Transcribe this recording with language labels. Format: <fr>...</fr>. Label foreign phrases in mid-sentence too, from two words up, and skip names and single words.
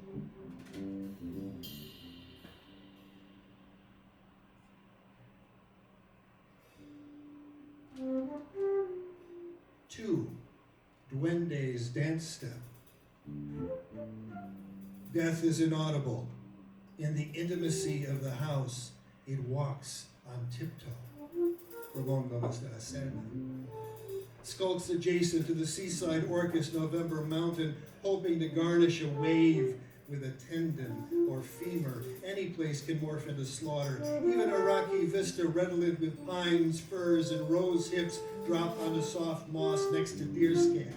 <en>Two, Duende's dance step. Death is inaudible. In the intimacy of the house, it walks on tiptoe. Ramon Gomez de la Serna. Skulks adjacent to the seaside Orcas November mountain, hoping to garnish a wave with a tendon or femur. Any place can morph into slaughter. Even a rocky vista redolent with pines, firs, and rose hips drop onto soft moss next to deerscat.</en>